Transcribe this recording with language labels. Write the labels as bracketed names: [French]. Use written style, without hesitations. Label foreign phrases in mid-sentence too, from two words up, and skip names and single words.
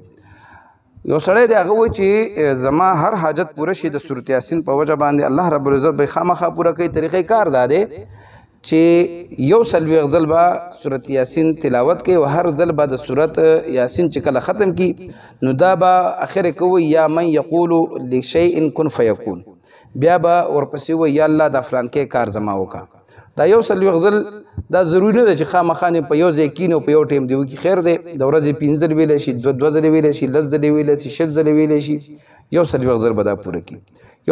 [Pashto] یو سړی دی هغه وایي چې زما هر حاجت پوره شي د سورۃ یاسین په وجه باندې [Arabic] الله رب العزت [Pashto] به خامخا پوره کوي. طریقې کار دا دی چې یو څلوېښت ځل به سورۃ یاسین تلاوت کوي او هر ځل به د سورۃ یاسین چې کله ختم کی نو دا به اخر کوي [Arabic] یا من یقول لشیء کن فیکون، [Pashto] بیا به ورپسې وایي یا الله دا فلان کې کار زما وکړه. دا یو څلوېښت ځل دا ضروري نه ده چې خامخا په یو ځای کینې او په یو ټیم دی وکړي. خیر دی د ورځې 5 ځلې ویلی شي، دوه ځلې ویلی شي، 10 ځلې ویلی شي، 6 ځلې ویلی شي، یو څلوېښت ځل به دا پوره کړي.